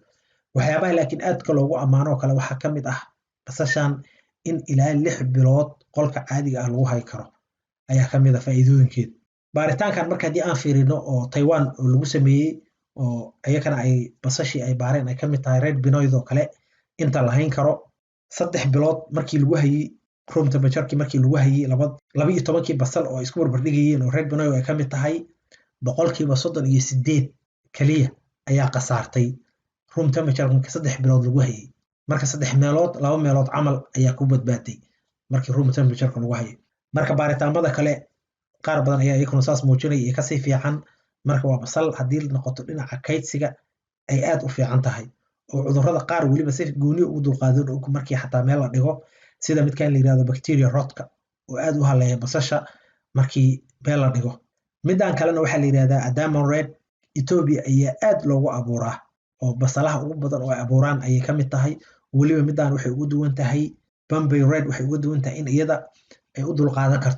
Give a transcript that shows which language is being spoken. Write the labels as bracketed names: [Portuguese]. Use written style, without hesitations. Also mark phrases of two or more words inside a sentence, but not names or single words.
[Somali] Waxyaabaha laakiin aadka loogu ammaano kale waxaa ka mid ah basashan in ilaa 6 bilood qolka caadiga ah lagu hay karo ayaa ka mid ah faa'iidooyinkeeda. Baaritaankan marka haddii aan fiirino oo Taiwan oo lagu sameeyay oo ayakana ay basashii ay baareen ay ka mid tahay Red Binoy oo kale inta la hayn karo 3 bilood markii lagu hayay [English] room temperature [Somali] markii lagu hayay 12 basal oo isku barbardhigayeen oo red banoy ay ka mid tahay boqolkiiba 38 kaliya ayaa qasaartay [English] room temperature [Somali] markii 3 bilood lagu hayay marka 3 meelood 2 meelood camal ayaa ku badbaaday markii [English] room temperature [Somali] lagu hayay marka baaritaanada kale qaar badan ayaa iyaguna saas muujinaya ka sii fiican marka waa basal haddii noqoto dhinaca kaydsiga ay aad u fiican tahay oo cudurrada qaar waliba si gooni ugu dulqaadan oo markii xataa meel la dhigo sida midkaan la yiraahdo bacteria rotka oo aad u haleeya basasha markii meel la dhigo midaan kalena waxaa la yiraahdaa Adamon Red Ethiopia ayaa aad loogu abuuraa oo basalaha ugu badan oo ay abuuraan ayay ka mid tahay waliba midaan waxay ugu duwan tahay Bombay Red waxay ugu duwan tahay in iyada ay u dulqaadan karto